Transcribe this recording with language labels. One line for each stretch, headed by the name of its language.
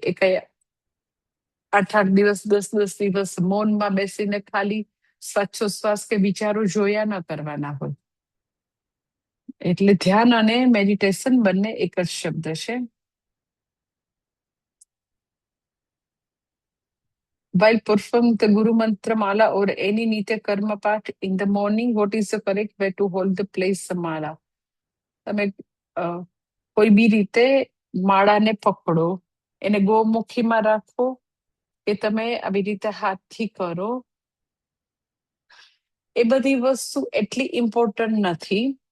Gujarati: એ કઈ 8 દિવસ 10 દિવસ મૌનમાં બેસીને ખાલી શ્વાસોશ્વાસ કે વિચારો જોયા ન કરવાના હોય. એટલે ધ્યાન અને મેડિટેશન બંને એક જ શબ્દ છે.
English: While performing the Guru Mantra Mala or any Nitya Karma part in the morning, what is the correct way to hold the place Mala?
Gujarati: તમે કોઈ બી રીતે માળાને પકડો, એને ગોમુખીમાં રાખો કે તમે આવી રીતે હાથથી કરો, એ બધી વસ્તુ એટલી ઇમ્પોર્ટન્ટ નથી.